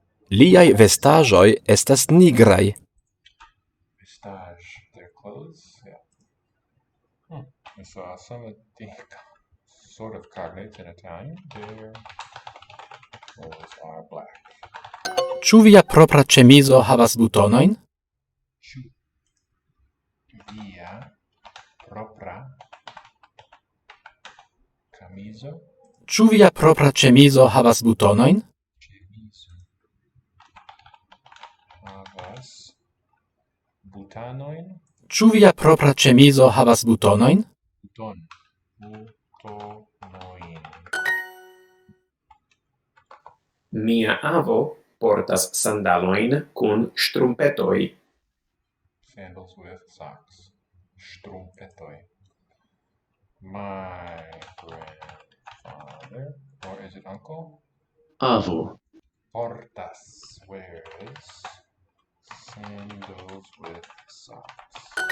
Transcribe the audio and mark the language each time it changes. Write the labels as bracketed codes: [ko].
[eo] Liaj vestaĵoj estas nigraj. [en] Vestage, their clothes, yeah. I saw some of the sort of cognates in Italian. Their clothes are black. [eo] Ĉu via propra ĉemizo havas butonojn? Ĉu via propra camiso? Ĉu via propra ĉemizo havas butonojn? Ĉemizo havas butanojn? Ĉu via propra ĉemizo havas butonojn? Butonojn. Mia avo portas sandalojn kun ŝtrumpetoj. [en] Sandals with socks. Strumpetoj. My grandfather, or is it uncle? [eo] Avo. [en] Portas wears sandals with socks.